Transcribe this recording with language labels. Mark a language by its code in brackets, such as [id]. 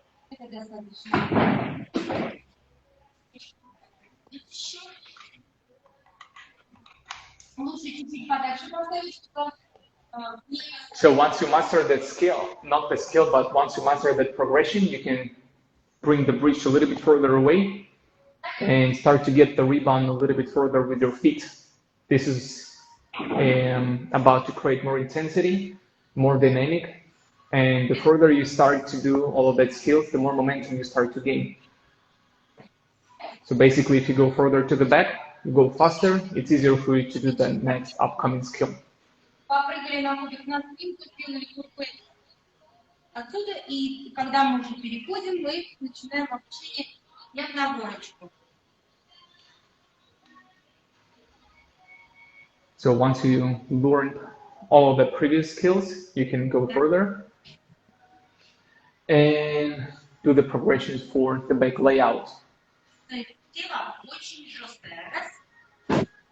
[ru] Это достаточно. Еще лучше чуть-чуть подальше поставить, чтобы [en] So once you master that skill, not the skill, but once you master that progression, you can bring the bridge a little bit further away and start to get the rebound a little bit further with your feet. This is about to create more intensity, more dynamic, and the further you start to do all of that skills, the more momentum you start to gain. So basically, if you go further to the back, you go faster, it's easier for you to do the next upcoming skill. [ru] попрыгали на кубик на спинку, сделали курпы отсюда, и когда мы уже переходим, мы начинаем обучение як на горочку. [en] So once you learn all of the previous skills, you can go further and do the progressions for the back layout. [ru] Тело очень жесткое. Раз.